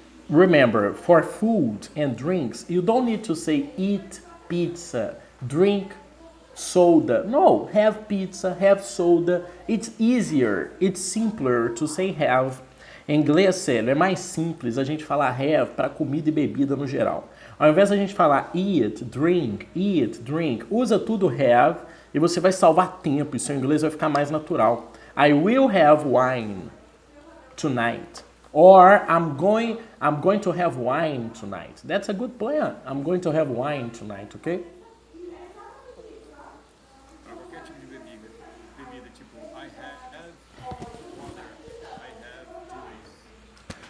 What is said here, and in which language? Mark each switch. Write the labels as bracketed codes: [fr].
[en] Remember, for food and drinks, you don't need to say eat pizza, drink soda. No, have pizza, have soda. It's easier, it's simpler to say have. [pt] Em inglês, Célio, é mais simples a gente falar have para comida e bebida no geral. Ao invés da gente falar eat, drink, usa tudo have e você vai salvar tempo e seu inglês vai ficar mais natural. [en] I will have wine tonight. Or I'm going to have wine tonight. That's a good plan. I'm going to have wine tonight, okay? [pt] Para qualquer tipo de bebida. Bebida tipo, [en] I have water, I have juice.